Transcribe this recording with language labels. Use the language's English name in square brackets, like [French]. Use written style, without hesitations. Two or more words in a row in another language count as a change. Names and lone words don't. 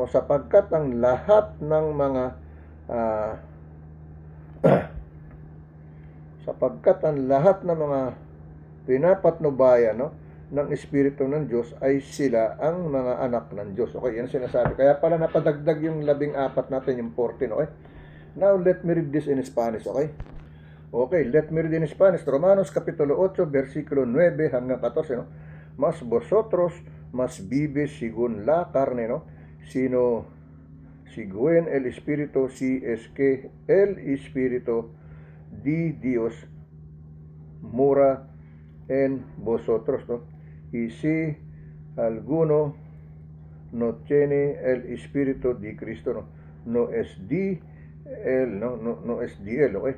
[Filipino] Sapagkat ang lahat ng mga pinapatnubayan, no, ng Espiritu ng Diyos ay sila ang mga anak ng Diyos. Okay, yan sinasabi. Kaya pala napadagdag yung 14 natin, yung 14, okay? [English] Now, let me read this in Spanish, okay? Okay, let me read in Spanish. [Filipino] Romanos Kapitulo 8, versikulo 9 hanggang 14, no? [Spanish] Mas vosotros mas vives según la carne, no? Sino según el Espíritu, si es que el Espíritu de Dios mora en vosotros, ¿no? Y si alguno no tiene el Espíritu de Cristo, no, no es de él, no es de él, ¿okay?